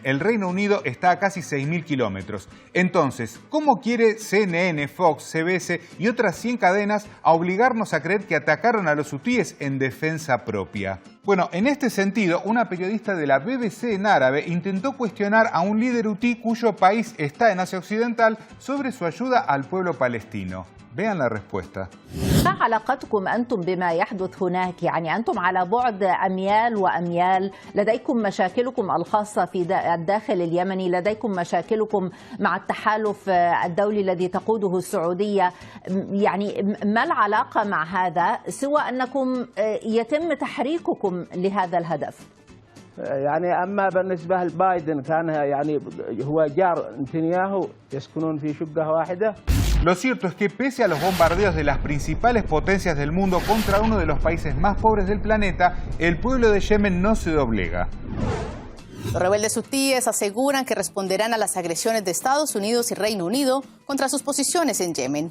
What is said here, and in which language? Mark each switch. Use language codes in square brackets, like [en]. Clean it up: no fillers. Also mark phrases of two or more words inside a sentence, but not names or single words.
[es] El Reino Unido está a casi 6.000 kilómetros. Entonces, ¿cómo quiere CNN, Fox, CBS y otras 100 cadenas a obligarnos a creer que atacaron a los hutíes en defensa propia? Bueno, en este sentido, una periodista de la BBC en árabe intentó cuestionar a un líder hutí cuyo país está en Asia Occidental sobre su ayuda al pueblo palestino. Vean la respuesta. [ar] ما علاقتكم أنتم بما يحدث هناك؟ يعني أنتم على بعد أميال وأميال، لديكم مشاكلكم الخاصة في الداخل اليمني، لديكم مشاكلكم مع التحالف الدولي الذي تقوده السعودية، يعني ما العلاقة مع هذا سوى أنكم يتم تحريككم لهذا الهدف؟ يعني أما بالنسبة لبايدن كان يعني هو جار نتنياهو يسكنون في شقة واحدة. [es] Lo cierto es que pese a los bombardeos de las principales potencias del mundo contra uno de los países más pobres del planeta, el pueblo de Yemen no se doblega. Los rebeldes hutíes aseguran que responderán a las agresiones de Estados Unidos y Reino Unido contra sus posiciones en Yemen.